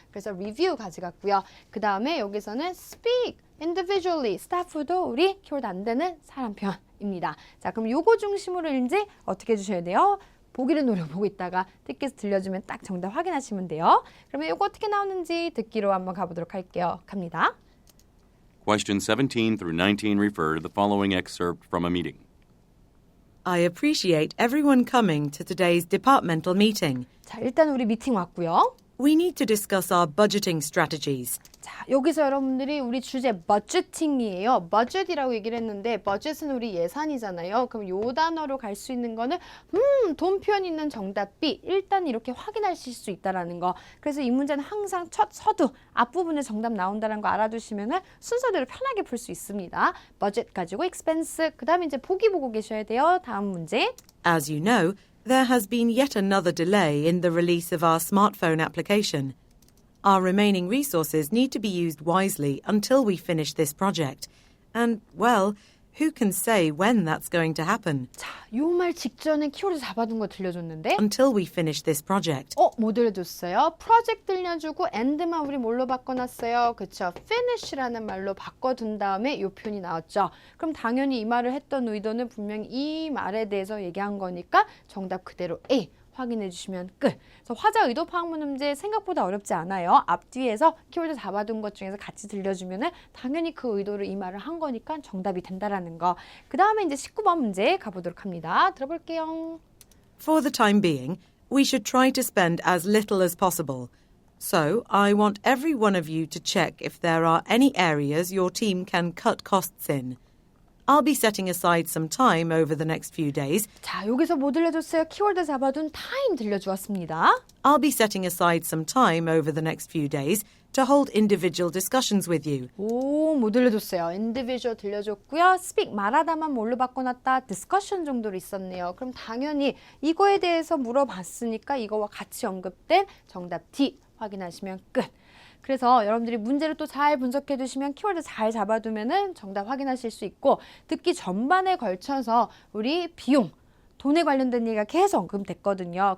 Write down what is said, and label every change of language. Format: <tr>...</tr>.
<ko>그래서 review 가져갔고요. 그 다음에 여기서는</ko> <en>speak individually</en> <ko>스타프도 우리 키워드 안 되는 사람 표현입니다. 자 그럼 요거 중심으로 이제 어떻게 해주셔야 돼요? 보기를 노려보고 있다가 듣기에서 들려주면 딱 정답 확인하시면 돼요. 그러면 이거 어떻게 나오는지 듣기로 한번 가보도록 할게요. 갑니다.</ko> <en>Question 17 through 19 refer to the following excerpt from a meeting. I appreciate everyone coming to today's departmental meeting.</en> <ko>자, 일단 우리 미팅 왔고요.</ko> <en>We need to discuss our budgeting strategies.</en> <ko>자, 여기서 여러분들이 우리 주제 budgeting이에요. budget이라고 얘기를 했는데 budget은 우리 예산이잖아요. 그럼 요 단어로 갈 수 있는 거는 돈 표현 있는 정답 B. 일단 이렇게 확인하실 수 있다라는 거. 그래서 이 문제는 항상 첫 서두 앞부분에 정답 나온다는 거 알아두시면은 순서대로 편하게 풀 수 있습니다. budget 가지고 expense 그다음에 이제 보기 보고 계셔야 돼요. 다음 문제.</ko> <en>As you know, there has been yet another delay in the release of our smartphone application. Our remaining resources need to be used wisely until we finish this project. And, well, Who can say when that's going to happen?</en> <ko>자, 요 말 직전에 키워드 잡아둔 거 들려줬는데</ko> <en>Until we finish this project.</en> <ko>뭐 들려줬어요? project 들려주고 end만 우리 뭘로 바꿔놨어요? 그쵸? finish라는 말로 바꿔둔 다음에 요 표현이 나왔죠. 그럼 당연히 이 말을 했던 의도는 분명히 이 말에 대해서 얘기한 거니까 정답 그대로 A 확인해 주시면 끝. 그래서 화자 의도 파악문 문제 생각보다 어렵지 않아요. 앞뒤에서 키워드 잡아둔 것 중에서 같이 들려주면은 당연히 그 의도를 이 말을 한 거니까 정답이 된다라는 거. 그 다음에 이제 19번 문제 가보도록 합니다. 들어볼게요.</ko> <en>For the time being, we should try to spend as little as possible. So, I want every one of you to check if there are any areas your team can cut costs in. I'll be setting aside some time over the next few days.</en> <ko>자, 여기서 뭐 들려줬어요? 키워드 잡아둔 time 들려주었습니다.</ko> <en>I'll be setting aside some time over the next few days to hold individual discussions with you.</en> <ko>뭐 들려줬어요? individual 들려줬고요. speak, 말하다만 뭘로 바꿔놨다? discussion 정도로 있었네요. 그럼 당연히 이거에 대해서 물어봤으니까 이거와 같이 언급된 정답 D 확인하시면 끝. 그래서 여러분들이 문제를 또 잘 분석해 두시면 키워드 잘 잡아두면은 정답 확인하실 수 있고 듣기 전반에 걸쳐서 우리 비용, 돈에 관련된 얘기가 계속 언급됐거든요.</ko>